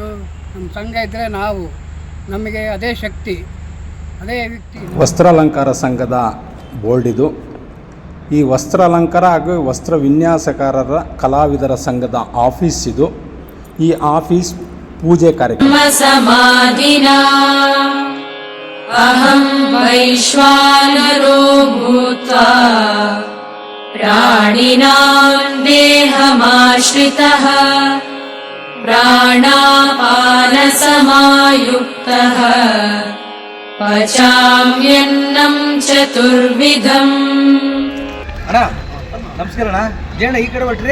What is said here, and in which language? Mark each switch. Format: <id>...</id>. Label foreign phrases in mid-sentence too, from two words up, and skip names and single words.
<kn>ನಮ್ಮ ಸಂಘ ಇದ್ದರೆ ನಮಗೆ ಅದೇ ಶಕ್ತಿ, ಅದೇ ವ್ಯಕ್ತಿ. ವಸ್ತ್ರಾಲಂಕಾರ ಸಂಘದ ಬೋರ್ಡ್ ಇದು. ಈ ವಸ್ತ್ರಾಲಂಕಾರ ಹಾಗೂ ವಸ್ತ್ರ ವಿನ್ಯಾಸಕಾರರ ಕಲಾವಿದರ ಸಂಘದ ಆಫೀಸ್ ಇದು. ಈ ಆಫೀಸ್ ಪೂಜೆ ಕಾರ್ಯಕ್ರಮ</kn> <sa>ಅಹಂ ವೈಶ್ವಾನರೋ ಭೂತ್ವಾ ಪ್ರಾಣಿನಾಂ ದೇಹಮಾಶ್ರಿತಃ ಪ್ರಾಣಾಪಾನ ಸಮಾಯುಕ್ತಃ ಪಚಾಮ್ಯನ್ನಂ ಚತುರ್ವಿಧಂ.</sa> <kn>ಅಣ್ಣ ನಮಸ್ಕಾರ. ಅಣ್ಣ ಜೇಣ ಈ ಕಡೆ ಹೊಟ್ರಿ.</kn>